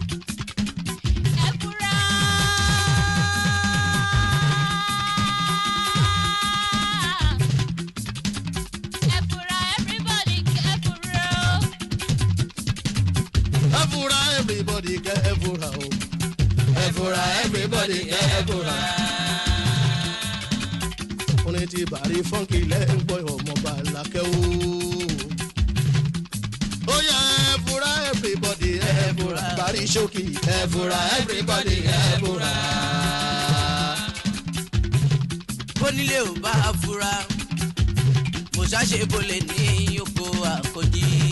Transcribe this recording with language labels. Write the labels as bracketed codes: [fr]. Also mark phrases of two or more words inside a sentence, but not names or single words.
[en] Everybody get ebura o. Ebura everybody get ebura. [yo] Orin ti bàrí fọ́nkì lẹ́gbọ́ ọmọ bàlákẹ́ o. Ó yá ebura everybody ebura. Bàrí ṣókì ebura everybody ebura. Bónílé ò bá fura, mo ṣàṣe bolè ní oko àkọ́jí.